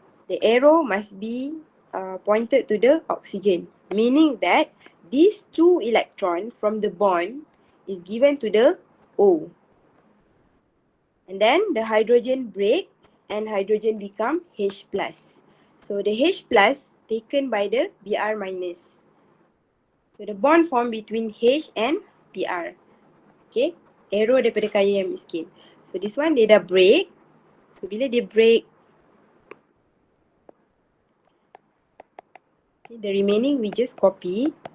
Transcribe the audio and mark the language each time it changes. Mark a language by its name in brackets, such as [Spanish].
[English] The arrow must be pointed to the oxygen, meaning that these 2 electron from the bond is given to the O. And then the hydrogen break and hydrogen become H plus. So the H plus taken by the Br minus. So the bond formed between H and Br. [Malay] Okay, arrow daripada kaya yang miskin. [English] So this one [Malay] dia dah [English] break. So bila dia break, okay, the remaining we just copy.